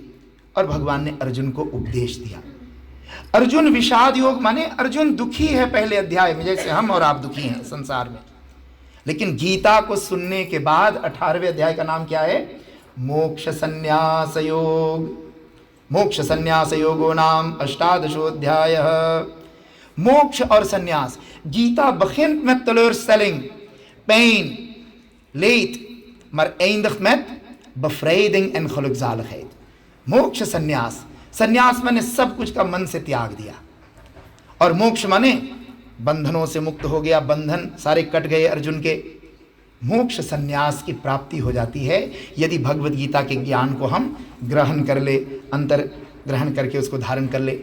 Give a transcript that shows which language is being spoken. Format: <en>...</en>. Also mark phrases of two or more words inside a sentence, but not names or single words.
<hi>और भगवान ने अर्जुन को उपदेश दिया। अर्जुन विषाद योग माने अर्जुन दुखी है पहले अध्याय में, जैसे हम और आप दुखी हैं संसार में। लेकिन गीता को सुनने के बाद 18वें अध्याय का नाम क्या है, मोक्ष संन्यास योग।</hi> <sa>मोक्ष संन्यास योगो नाम</sa> <hi>18 मोक्ष और संन्यास।</hi> <nl>गीता begint met teleurstelling, pijn, leed, maar eindigt met bevrijding en gelukzaligheid.</nl> <hi>मोक्ष संन्यास, संन्यास माने सब कुछ का मन से त्याग दिया, और मोक्ष माने बंधनों से मुक्त हो गया, बंधन सारे कट गए अर्जुन के। मोक्ष संन्यास की प्राप्ति हो जाती है यदि भगवद गीता के ज्ञान को हम ग्रहण कर ले, अंतर ग्रहण करके उसको धारण कर ले।</hi>